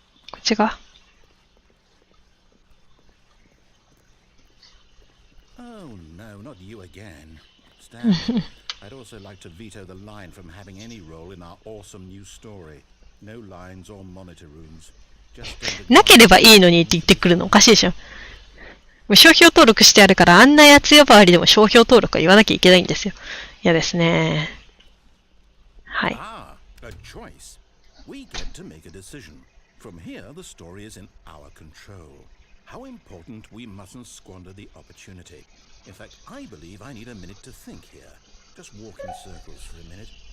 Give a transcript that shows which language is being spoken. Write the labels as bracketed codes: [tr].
[ja] こっちが。 [en] Oh, no, not you again. Stanley. I'd also like to veto the line from having any role in our awesome new story. No lines or monitor rooms. Just [ja] なければいいのにって言ってくるのおかしいでしょ。もう商標登録してあるから、あんなやつ呼ばわりでも商標登録は言わなきゃいけないんですよ。嫌ですね。はい。 [en] a choice. We get to make a decision. From here, the story is in our control. How important we mustn't squander the opportunity. In fact, I believe I need a minute to think here. Just walk in circles for a minute.